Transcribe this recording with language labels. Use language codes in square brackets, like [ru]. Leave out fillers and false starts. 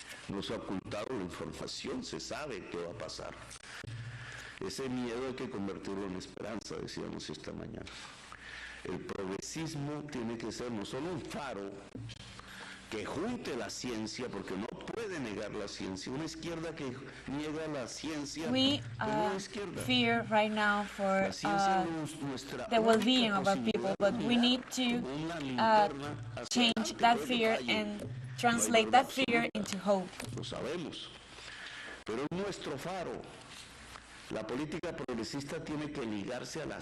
[es] No se ha ocultado la información, se sabe qué va a pasar. Ese miedo hay que convertirlo en esperanza, decíamos esta mañana. El progresismo tiene que ser no solo un faro que junte la ciencia, porque no puede negar la ciencia. Una izquierda que niega la ciencia [en] we fear right now for the well-being of our people, but we need to change that fear and translate that fear into hope. [es] Lo sabemos, pero nuestro faro. La política progresista tiene que ligarse a la